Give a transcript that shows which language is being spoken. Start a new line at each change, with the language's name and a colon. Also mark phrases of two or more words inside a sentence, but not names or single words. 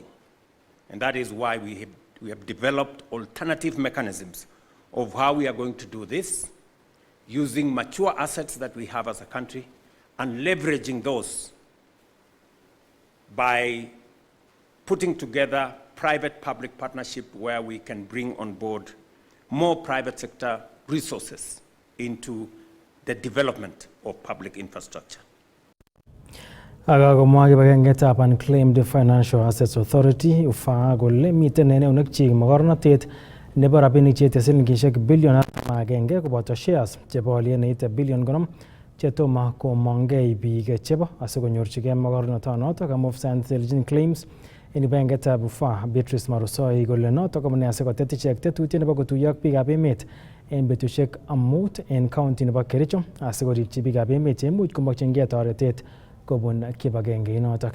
English: And that is why we have developed alternative mechanisms of how we are going to do this, using mature assets that we have as a country and leveraging those by putting together private-public partnership where we can bring on board more private sector resources into the development of public infrastructure.
Kalenjin: Akakomwa kibagengetab Unclaimed Financial Assets Authority ufaa kole miten en eunekchik mogornotet nebo rabinik cheite silingishek billion 1 koboto shares chebo olyet neite billion 50 chetomo komongei biik chebo asikonyorchigei mogornotonotok amu Selgin Claims en kibagengetab ufaa Beatrice Marusoi kole notok amune asikotet ichek tetutiet nebo kotuiyo ak biikab emet en betusiek 5 en county nebo Kericho asikoripchi biikab emet cheimuch komokyingei toretet kobun kibagenge inotok.